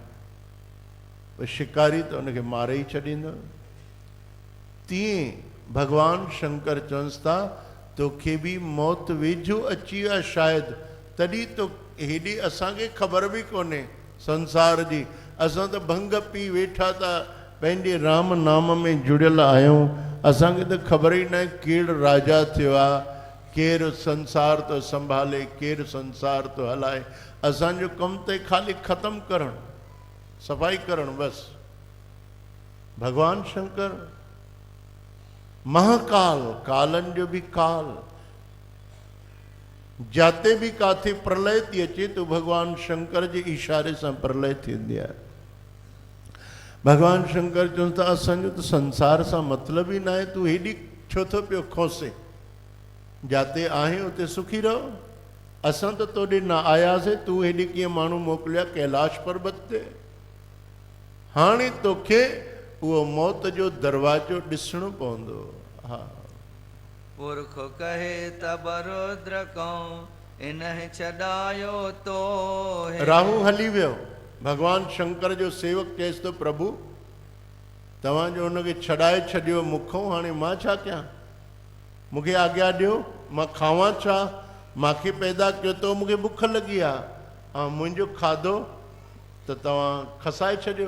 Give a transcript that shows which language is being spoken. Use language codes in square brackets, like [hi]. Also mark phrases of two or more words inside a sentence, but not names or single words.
[sd] शिकारी त उनखे मारे ई छॾींदो। तीअं भॻवानु शंकर चवनि था तोखे बि मौत वेझो अची आहे शायदि, तॾहिं तो हेॾी असांखे ख़बर बि कोन्हे संसार जी। असां त भंग पी वेठा था पंहिंजे राम नाम में जुड़ियल आहियूं, असांखे त ख़बर ई न आहे केरु राजा थियो आहे, केरु संसार थो संभाले, केरु संसार थो हलाए। असांजो कमु त ख़ाली ख़तमु करणु, सफ़ाई करणु बसि। भॻवानु शंकर महाकाल, कालनि जो बि काल, जाते बि काथे प्रलय थी अचे तो भॻवानु शंकर जे इशारे सां प्रलय थींदी आहे। भॻवानु शंकर चवनि था असांजो त संसार सां मतिलबु ई न आहे, तूं हेॾी छो थो पियो खोसे, जाते आहीं उते सुखी रहो। असां त तोॾे न आयासीं, तूं हेॾे कीअं माण्हू मोकिलिया कैलाश पर्वत ते। हाणे तोखे उहो मौत जो दरवाजो ॾिसणो पवंदो। हा, [hi] पुरख कहे तब रुद्र कहो इन्ह छॾायो तो [sd] राहु हली वियो। भॻवानु शंकर जो सेवक चएसि थो प्रभु तव्हांजो हुनखे छॾाए छॾियो मूंखों, हाणे मां छा कयां? मूंखे आज्ञा ॾियो, मां खावां छा? मूंखे पैदा कयो तो मूंखे बुख लॻी आहे, ऐं मुंहिंजो खाधो त तव्हां खसाए छॾियो।